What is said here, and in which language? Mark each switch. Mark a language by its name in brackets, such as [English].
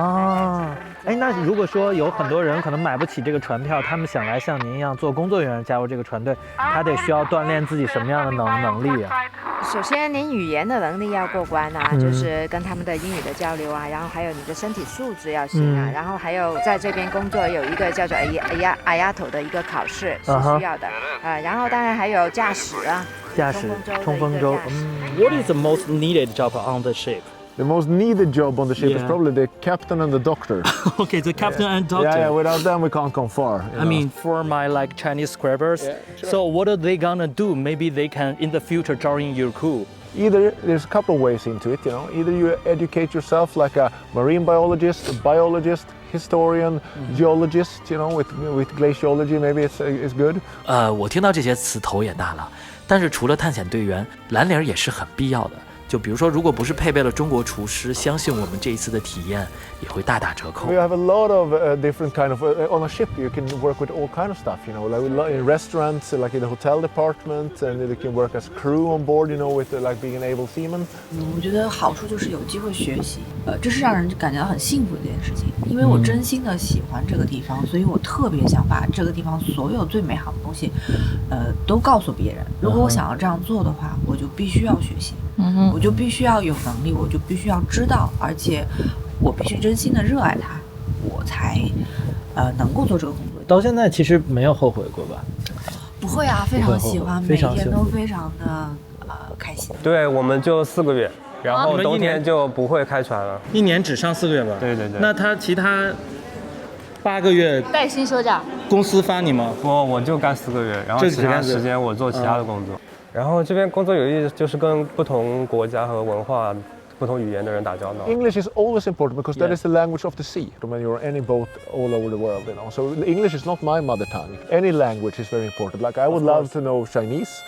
[Chinese] 啊，哎，那如果说有很多人可能买不起这个船票，他们想来像您一样做工作人员加入这个船队，他得需要锻炼自己什么样的能力啊？首先，您语言的能力要过关啊，就是跟他们的英语的交流啊，然后还有你的身体素质要行啊，然后还有在这边工作有一个叫做IATO的一个考试是需要的，然后当然还有驾驶啊，驾驶冲锋舟。 [English] What is the most needed job on the ship? The most needed job on the ship is Yeah. probably the captain and the doctor. Okay, the captain and doctor. Yeah, without them we can't come far. I mean, for my like Chinese scribers, so what are they gonna do? Maybe they can in the future join your crew. Either there's a couple of ways into it, either you educate yourself like a marine biologist, a biologist, historian, geologist, with glaciology, maybe it's good. [Chinese] 我听到这些词头也大了，但是除了探险队员，蓝领也是很必要的。就比如说，如果不是配备了中国厨师，相信我们这一次的体验也会大打折扣。 [English] We have a lot of different kind of on a ship. You can work with all kind of stuff, like in restaurants, like in the hotel department, and you can work as crew on board, with like being an able seaman. [Chinese] 我觉得好处就是有机会学习，这是让人感觉到很幸福的一件事情。因为我真心的喜欢这个地方，所以我特别想把这个地方所有最美好的东西，都告诉别人。如果我想要这样做的话，我就必须要学习。我就必须要有能力，我就必须要知道，而且我必须真心的热爱它，我才能够做这个工作。到现在其实没有后悔过吧？不会啊，非常喜欢，每天都非常的开心。对，我们就4个月，然后冬天就不会开船了。一年只上4个月吧？对对对。那他其他8个月带薪休假，公司发你吗？不，我就干4个月，然后其他时间我做其他的工作。然后这边工作有意思，就是跟不同国家和文化、不同语言的人打交道。 [English] English is always important because that is the language of the sea. When you're on any boat all over the world, So English is not my mother tongue. Any language is very important. Like I would love to know Chinese.